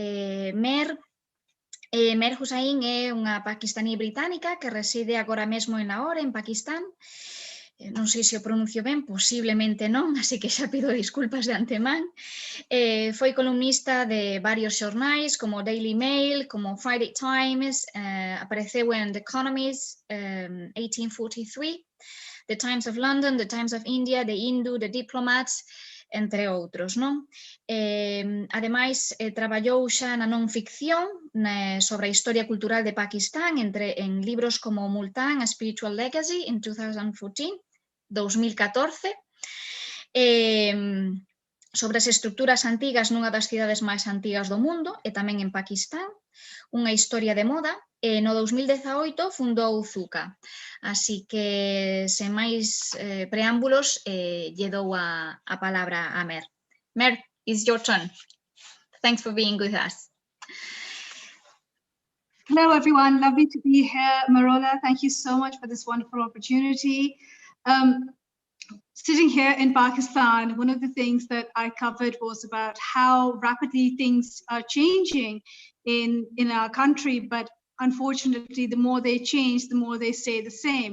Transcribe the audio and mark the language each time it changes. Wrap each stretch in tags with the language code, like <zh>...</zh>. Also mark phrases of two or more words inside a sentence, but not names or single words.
<gl>Merr Hussain é unha paquistaní británica que reside agora mesmo en Lahore, en Paquistán. Non sei se o pronuncio ben, posiblemente non, así que xa pido disculpas de antemán. Foi columnista de varios xornais, como Daily Mail, como Friday Times, apareceu en The Economist, 1843, The Times of London, The Times of India, The Hindu, The Diplomats, entre outros, non? Ademais, traballou xa na non ficción sobre a historia cultural de Paquistán en libros como Multan, A Spiritual Legacy, en 2014, sobre as estructuras antigas nunha das cidades máis antigas do mundo e tamén en Paquistán, unha historia de moda, e no 2018 fundou Zuka. Así que, sen máis preámbulos, lle dou a palabra a Merr.</gl> <en>Merr, it's your turn. Thanks for being with us. Hello, everyone. Lovely to be here. Marola, thank you so much for this wonderful opportunity. Sitting here in Pakistan, one of the things that I covered was about how rapidly things are changing in our country, but unfortunately, the more they change, the more they stay the same.</en>